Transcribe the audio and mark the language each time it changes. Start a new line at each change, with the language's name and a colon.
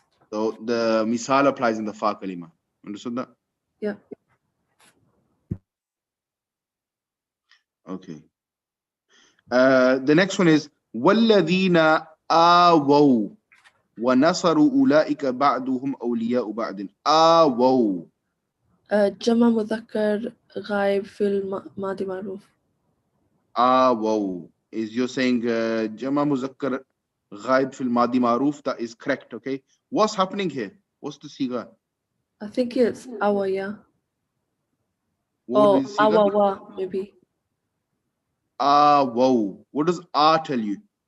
English: So the misal applies in the fa kalima. Understood that? Yep. Okay. The next one is
Arabic: وَالَّذِينَ آوَوْا وَنَصَرُوا أُولَئِكَ بَعْضُهُمْ أَوْلِيَاءُ بَعْضٍ. آوَوا. جمع مذكر غائب في الماضي معروف. آوَوا.
English: Is you're saying Jama Muzakkar Ghaib fil Madi Maruf? That is correct, okay? What's happening here? What's the siga? I think it's awa, yeah. What Oh, would the siga? awawa, maybe. Wow. What does tell you?